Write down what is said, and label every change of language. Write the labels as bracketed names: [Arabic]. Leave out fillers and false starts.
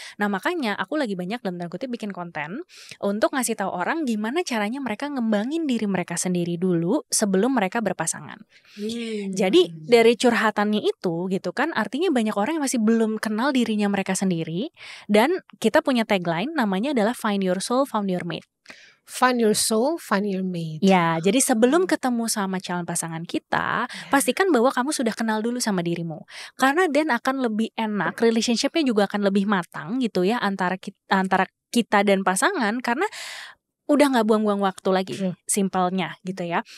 [Indonesian] Nah makanya aku lagi banyak dalam tanda kutip bikin konten untuk ngasih tahu orang gimana caranya mereka ngembangin diri mereka sendiri dulu sebelum mereka berpasangan. Jadi dari curhatannya itu gitu kan, artinya banyak orang yang masih belum kenal dirinya mereka sendiri. Dan kita punya tagline namanya adalah [English] Find Your Soul, Found Your Mate. Find your soul, find your mate. [Indonesian] Ya, jadi sebelum ketemu sama calon pasangan kita, pastikan bahwa kamu sudah kenal dulu sama dirimu. Karena dan akan lebih enak, relationship-nya juga akan lebih matang gitu ya antara kita dan pasangan, karena udah gak buang-buang waktu lagi, simpelnya gitu ya.